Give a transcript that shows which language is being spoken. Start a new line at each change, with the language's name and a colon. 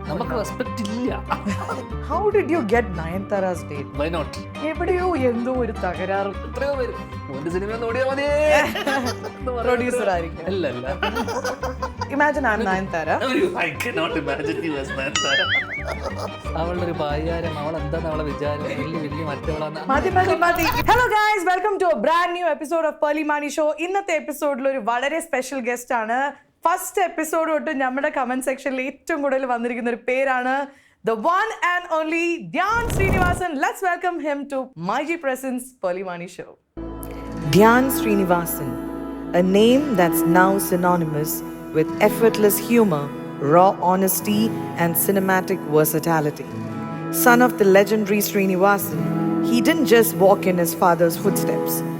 Malayalam: നമുക്ക് റെസ്പെക്ട് ഇല്ല.
English: How did you get Nayanthara's date? Why not?
Malayalam: എവിടെയോ എന്തോ ഒരു തകരാറ്. എത്രയോ പേര് ഒരു സിനിമ നോടിയാ മതി. പ്രൊഡ്യൂസർ ആയിരിക്കും. അല്ല അല്ല.
English: Imagine I'm Nayanthara. I cannot imagine you as Nayanthara.
Malayalam: അവളുടെ ഒരു ഭാര്യാരം അവൾ എന്താണ് അവളെ വിചാരം വലിയ മറ്റവളാണ്. മതി.
English: Hello guys, welcome to a brand new episode of Pearly Mani Show.
Malayalam: ഇന്നത്തെ എപ്പിസോഡിൽ ഒരു വളരെ സ്പെഷ്യൽ ഗസ്റ്റ് ആണ്. ഫസ്റ്റ് എപ്പിസോഡ് തൊട്ട് നമ്മുടെ കമന്റ് സെക്ഷനിൽ ഏറ്റവും കൂടുതൽ വന്നിരിക്കുന്ന ഒരു പേരാണ്
English: the one and only
Malayalam: Dhyan Sreenivasan.
English: Let's welcome him to MyG Presents Pearly Mani Show. Dhyan Srinivasan, a name that's now synonymous with effortless humor, raw honesty, and cinematic versatility. Son of the legendary Srinivasan, he didn't just walk in his father's footsteps.